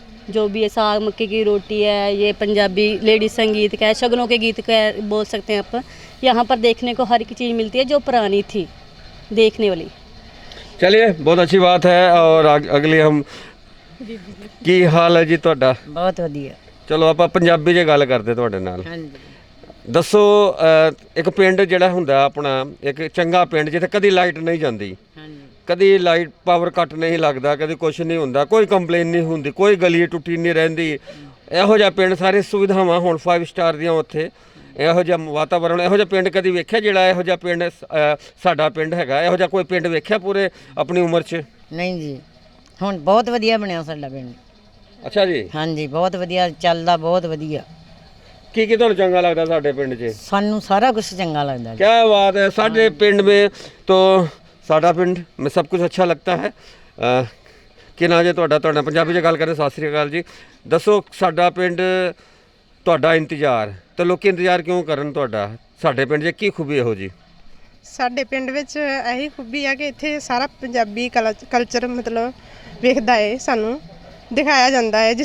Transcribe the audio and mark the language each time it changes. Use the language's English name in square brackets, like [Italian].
[Hindi] जो भी है साग मक्के की रोटी है, ये पंजाबी लेडी संगीत का है, शगनों के गीत का है, बोल सकते हैं आप। यहाँ पर देखने को हर एक चीज़ मिलती है जो पुरानी थी देखने वाली। चलिए, बहुत अच्छी बात है। और अगली हम की हाल है जी ਤੁਹਾਡਾ? [Punjabi] बहुत वधिया। ਚਲੋ ਆਪਾਂ ਪੰਜਾਬੀ 'ਚ ਗੱਲ ਕਰਦੇ ਤੁਹਾਡੇ ਨਾਲ। ਦੱਸੋ, ਇੱਕ ਪਿੰਡ ਜਿਹੜਾ ਹੁੰਦਾ ਆਪਣਾ, ਇੱਕ ਚੰਗਾ ਪਿੰਡ ਜਿੱਥੇ ਕਦੀ ਲਾਈਟ ਨਹੀਂ ਜਾਂਦੀ, ਕਦੀ ਲਾਈਟ ਪਾਵਰ ਕੱਟ ਨਹੀਂ ਲੱਗਦਾ, ਕਦੀ ਕੁਛ ਨਹੀਂ ਹੁੰਦਾ, ਕੋਈ ਕੰਪਲੇਨ ਨਹੀਂ ਹੁੰਦੀ, ਕੋਈ ਗਲੀ ਟੁੱਟੀ ਨਹੀਂ ਰਹਿੰਦੀ, ਇਹੋ ਜਿਹਾ ਪਿੰਡ, ਸਾਰੀ ਸੁਵਿਧਾਵਾਂ ਹੁਣ 5 ਸਟਾਰ ਦੀਆਂ ਉੱਥੇ, ਇਹੋ ਜਿਹਾ ਵਾਤਾਵਰਣ, ਇਹੋ ਜਿਹਾ ਪਿੰਡ ਕਦੀ ਵੇਖਿਆ ਜਿਹੜਾ ਇਹੋ ਜਿਹਾ ਪਿੰਡ ਸਾਡਾ ਪਿੰਡ ਹੈਗਾ? ਇਹੋ ਜਿਹਾ ਕੋਈ ਪਿੰਡ ਵੇਖਿਆ ਪੂਰੇ ਆਪਣੀ ਉਮਰ 'ਚ? ਨਹੀਂ ਜੀ, ਹੁਣ ਬਹੁਤ ਵਧੀਆ ਬਣਿਆ ਸਾਡਾ ਪਿੰਡ। ਅੱਛਾ ਜੀ। ਹਾਂਜੀ, ਬਹੁਤ ਵਧੀਆ ਚੱਲਦਾ, ਬਹੁਤ ਵਧੀਆ। ਕੀ ਕੀ ਤੁਹਾਨੂੰ ਚੰਗਾ ਲੱਗਦਾ ਸਾਡੇ ਪਿੰਡ 'ਚ? ਸਾਨੂੰ ਸਾਰਾ ਕੁਝ ਚੰਗਾ ਲੱਗਦਾ ਜੀ। [Hindi] क्या बात है। साढ़े पिंड में तो साडा पिंड में सब कुछ अच्छा लगता है। [Punjabi] कि ना जे ਤੁਹਾਡਾ ਪੰਜਾਬੀ 'ਚ ਗੱਲ ਕਰੇ। ਸਤਿ ਸ੍ਰੀ ਅਕਾਲ ਜੀ। ਦੱਸੋ, ਸਾਡਾ ਪਿੰਡ ਤੁਹਾਡਾ ਇੰਤਜ਼ਾਰ, ਤੇ ਲੋਕੀ ਇੰਤਜ਼ਾਰ ਕਿਉਂ ਕਰਨ ਤੁਹਾਡਾ? ਸਾਡੇ ਪਿੰਡ 'ਚ ਕੀ ਖੂਬੀ ਇਹੋ ਜੀ? ਸਾਡੇ ਪਿੰਡ ਵਿੱਚ ਇਹੀ ਖੂਬੀ ਆ ਕਿ ਇੱਥੇ ਸਾਰਾ ਪੰਜਾਬੀ ਕਲਚਰ ਮਤਲਬ ਵੇਖਦਾ ਹੈ, ਸਾਨੂੰ ਦਿਖਾਇਆ ਜਾਂਦਾ ਹੈ।